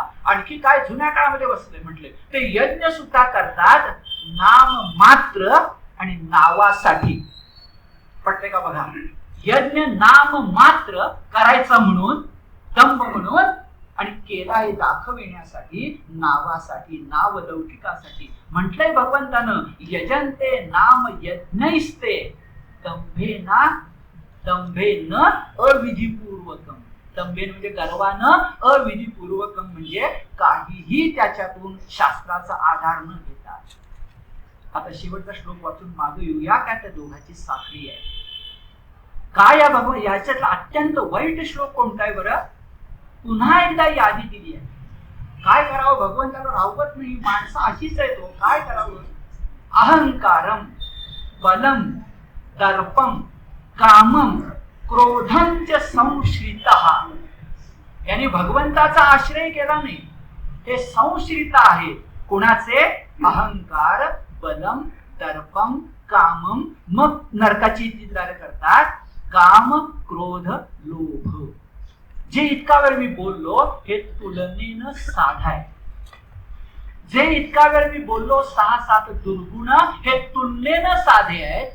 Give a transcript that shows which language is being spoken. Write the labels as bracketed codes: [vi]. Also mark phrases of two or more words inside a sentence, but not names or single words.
[mr] आणखी काय जुन्या काळामध्ये बसले म्हटले ते यज्ञ सुद्धा करतात नाम मात्र आणि नावासाठी. पटले का बघा. यज्ञ नाम मात्र करायचा म्हणून, दंभ म्हणून, आणि केला हे दाखविण्यासाठी, नावासाठी, नाव लौकिकासाठी. म्हटलंय भगवंतानं [sa] यजंते नाम यज्ञैस्ते दंभेन अविधिपूर्वकम. [mr] दंभेन म्हणजे गर्वानं, अविधिपूर्वकम म्हणजे काहीही त्याच्यातून शास्त्राचा आधार न घेता. आता शेवटचा श्लोक वाचून मागे येऊया. काय त्या दोघांची साखळी आहे. काय या भगवान याच्यातला अत्यंत वाईट श्लोक कोणता आहे बरं? पुन्हा एकदा यादी दिली आहे. काय करावं? भगवंताला राहवत नाही. माणसं अशीच आहे. तो काय करावं? [sa] अहंकारम बलम दर्पम कामम क्रोधम च संश्रितः. [mr] याने भगवंताचा आश्रय केला नाही. हे संश्रित आहे. कुणाचे? अहंकार, बलम, दर्पम, कामम. मग नरकाची चित्राने करतात काम, क्रोध, लोभ. जे इतका वेळ मी बोललो हे तुलनेनं साधा आहे. जे इतका वेळ मी बोललो 6-7 दुर्गुण हे तुलनेनं साधे आहेत.